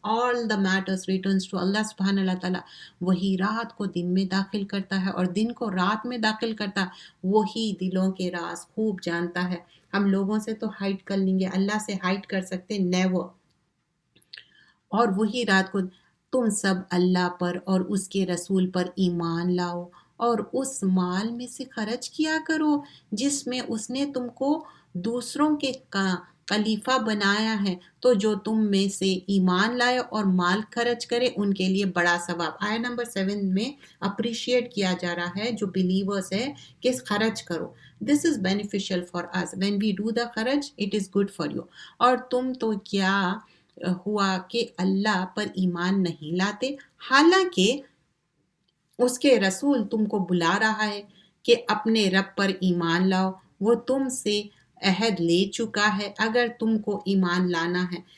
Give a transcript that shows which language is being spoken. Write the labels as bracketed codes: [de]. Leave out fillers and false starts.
[en] all the matters returns to Allah سبحانہ Allah تعالیٰ. [ur] وہی رات کو دن میں داخل کرتا ہے اور دن کو رات میں داخل کرتا. وہی دلوں کے راز خوب جانتا ہے. ہم لوگوں سے تو ہائٹ کر لیں گے، اللہ سے ہائٹ کر سکتے نیور. اور وہی رات کو تم سب اللہ پر اور اس کے رسول پر ایمان لاؤ اور اس مال میں سے خرچ کیا کرو جس میں اس نے تم کو دوسروں کے خلیفہ بنایا ہے. تو جو تم میں سے ایمان لائے اور مال خرچ کرے ان کے لیے بڑا ثواب. آیا نمبر 7 میں اپریشیٹ کیا جا رہا ہے جو بلیورز ہے کہ خرچ کرو. [en] This is beneficial for us. when we do the خرچ it is good for you. [ur] اور تم تو کیا ہوا کہ اللہ پر ایمان نہیں لاتے حالانکہ اس کے رسول تم کو بلا رہا ہے کہ اپنے رب پر ایمان لاؤ. وہ تم سے عہد لے چکا ہے اگر تم کو ایمان لانا ہے.